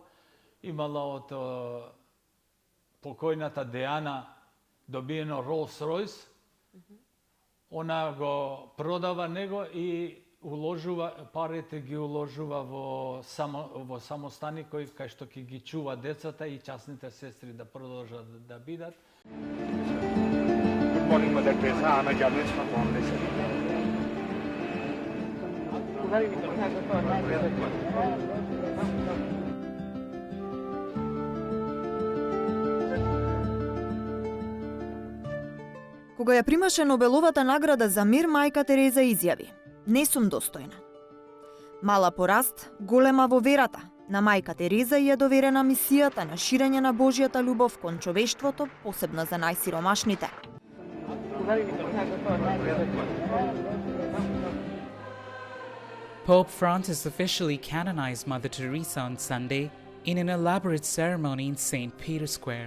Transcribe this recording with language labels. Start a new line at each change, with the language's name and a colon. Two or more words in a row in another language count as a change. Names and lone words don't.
Macedonian: Имала од покојната Деана добиено Rolls Royce. Она го продава него и уложува парите, ги уложува во самостани кај што ќе ги чува децата и частните сестри да продолжат да бидат.
English: Good morning, Mother Teresa. I'm a journalist from Bombay, sir.
Macedonian: Кога ја примаше Нобеловата награда за мир, мајка Тереза изјави: "Не сум достојна." Мала по раст, голема во верата, на мајка Тереза ја доверена мисијата на ширење на Божјата љубов кон човештвото, посебно за најсиромашните.
English: Pope Francis officially canonized Mother Teresa on Sunday in an elaborate ceremony in St. Peter's Square.